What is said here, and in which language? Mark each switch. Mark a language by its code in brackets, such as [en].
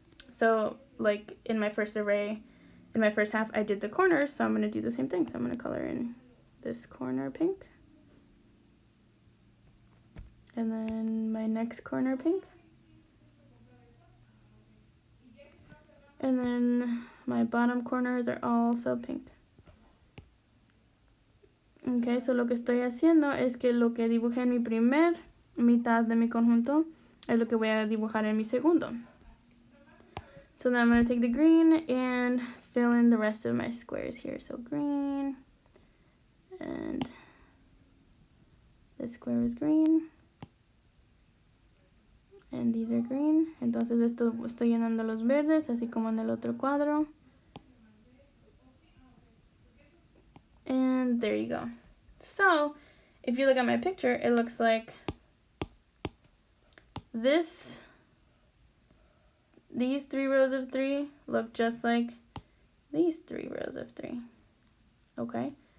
[en] So, like in my first array, in my first half, I did the corners, so I'm going to do the same thing. So I'm going to color in this corner pink. And then my next corner pink. And then my bottom corners are also pink. [es] Ok, so lo que estoy haciendo es que lo que dibujé en mi primer mitad de mi conjunto es lo que voy a dibujar en mi segundo. [en] So then I'm going to take the green and fill in the rest of my squares here. So green, and this square is green, and these are green. [es] Entonces esto estoy llenando los verdes, así como en el otro cuadro. [en] And there you go. So if you look at my picture, it looks like these 3 rows of 3 look just like these 3 rows of 3. Okay?